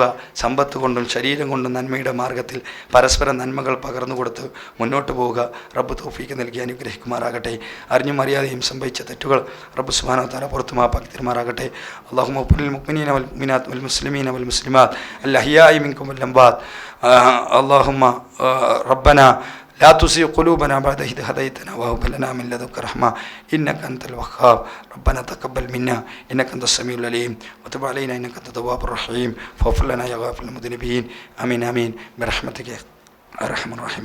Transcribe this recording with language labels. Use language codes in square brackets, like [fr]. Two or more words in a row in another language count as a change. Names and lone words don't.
[ml] സമ്പത്ത് കൊണ്ടും ശരീരം കൊണ്ടും നന്മയുടെ മാർഗത്തിൽ പരസ്പരം നന്മകൾ പകർന്നു കൊടുത്ത് മുന്നോട്ട് പോവുക. റബ്ബ് തൗഫീഖ് നൽകി അനുഗ്രഹിക്കുമാറാകട്ടെ. അറിഞ്ഞും അറിയാതെയും സംഭവിച്ച തെറ്റുകൾ റബ്ബ് [ar] سبحانه وتعالى [ml] പുറത്തു മാപ്പാക്കി തരുമാറാകട്ടെ. [ar] اللهم قل المؤمنين والمؤمنات والمسلمين والمسلمات الأحياء منكم والأموات. اللهم ربنا لا تزغ قلوبنا بعد إذ هديتنا وهب لنا من لدنك رحمة إنك أنت الوهاب. ربنا تقبل منا إنك أنت السميع العليم وتب علينا إنك أنت التواب الرحيم فاغفر لنا يا غافر المذنبين. آمين آمين برحمتك يا أرحم الراحمين.